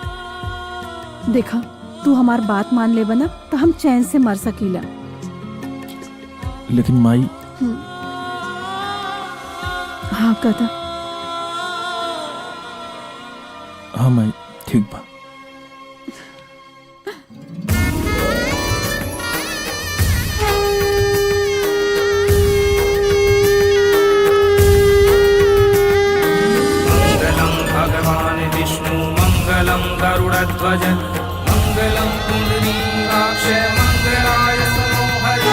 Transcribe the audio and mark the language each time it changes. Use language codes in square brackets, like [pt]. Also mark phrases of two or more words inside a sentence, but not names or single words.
[bho] देखा, तू हमार बात मान ले बना तो हम चैन से मर सकीला। लेकिन माई। हाँ कदा। हाँ माई, ठीक बा। [sa] मंगलम भगवान विष्णु मंगलम गरुड़ध्वज मंगलम पुंडरीकाक्ष मंगलाय मनोहरि।